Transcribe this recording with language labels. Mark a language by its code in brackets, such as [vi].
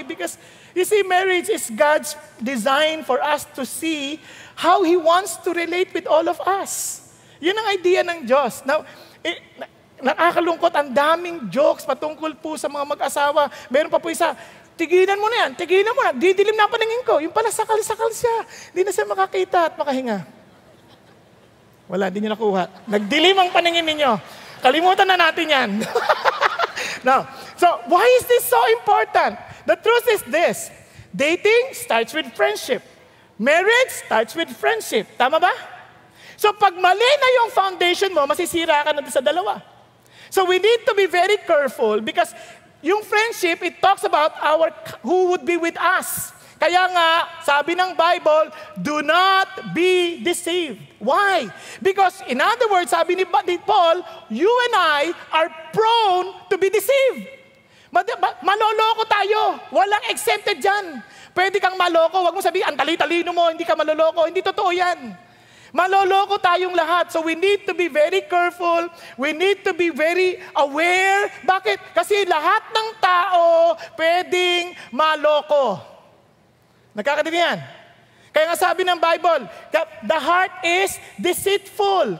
[en] Because, you see, marriage is God's design for us to see how He wants to relate with all of us. [tl] Yun ang idea ng Diyos. Now, nakakalungkot, ang daming jokes patungkol po sa mga mag-asawa. Meron pa po isa, tigilan mo na yan, tigilan mo na, didilim na paningin ko. Yung pala sakal-sakal siya, hindi na siya makakita at makahinga. Wala, hindi nyo nakuha. Nagdilim ang paningin ninyo. Kalimutan na natin yan. [en] Now, so why is this so important? The truth is this. Dating starts with friendship. Marriage starts with friendship. [tl] Tama ba? So pag mali na yung foundation mo, masisira ka na sa dalawa. [en] So we need to be very careful because yung friendship, it talks about who would be with us. [tl] Kaya nga, sabi ng Bible, [en] do not be deceived. Why? Because in other words, [tl] sabi ni Paul, [en] you and I are prone to be deceived. [tl] Maloloko tayo. Walang exempted dyan. Pwede kang maloko. Huwag mo sabihin, ang tali-talino mo, hindi ka maloloko. Hindi totoo yan. Maloloko tayong lahat. [en] So we need to be very careful. We need to be very aware. [tl] Bakit? Kasi lahat ng tao pwedeng maloko. Nakakadinig yan? Kaya nga sabi ng Bible, [en] the heart is deceitful.